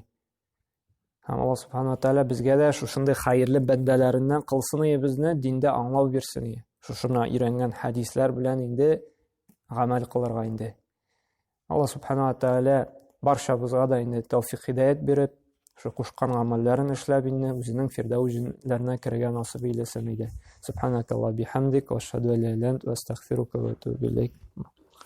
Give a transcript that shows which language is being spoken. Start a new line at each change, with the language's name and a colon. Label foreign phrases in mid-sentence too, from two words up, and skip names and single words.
Tatar: Һәм Аллаһ Субханаһу ва Тәала безгә дә шушындай хәерле бәндәләреннән кылсын безне, диндә аңлау бирсен. Шушына өйрәнгән хәдисләр белән инде гамәл кылырга инде. Аллаһ Субханаһу ва Тәала барчабызга да инде тәүфик хидаят биреп, шу кушкан гамәлләрен эшләп инде үзенең фирдәүс җеннәтләренә кергән насыйп эйләсен иде.
Arabic: سبحانك اللهم وبحمدك وأشهد أن لا إله إلا أنت وأستغفرك وأتوب إليك.